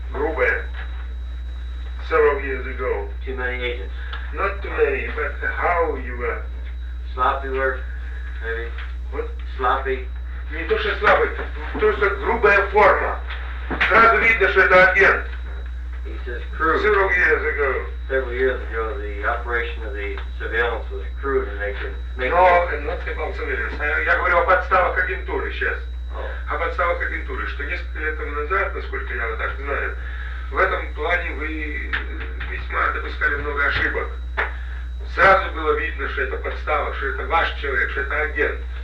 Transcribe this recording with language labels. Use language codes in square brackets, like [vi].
[ru] Грубая. [en] Several years ago. Too many agents. Not too many, but how you were... Sloppy work, maybe. What? Sloppy. [ru] Не то, что слабый, то, что грубая форма. Сразу видно, что это агент. [en] He says crude. Several years ago, the operation of the surveillance was crude, and they could make... No, not about surveillance. [ru] Я говорю о подставах агентуры сейчас. [en] Oh. [ru] О подставах агентуры, что несколько лет назад, насколько я так знаю, в этом плане вы весьма допускали много ошибок. Сразу было видно, что это подстава, что это ваш человек, что это агент.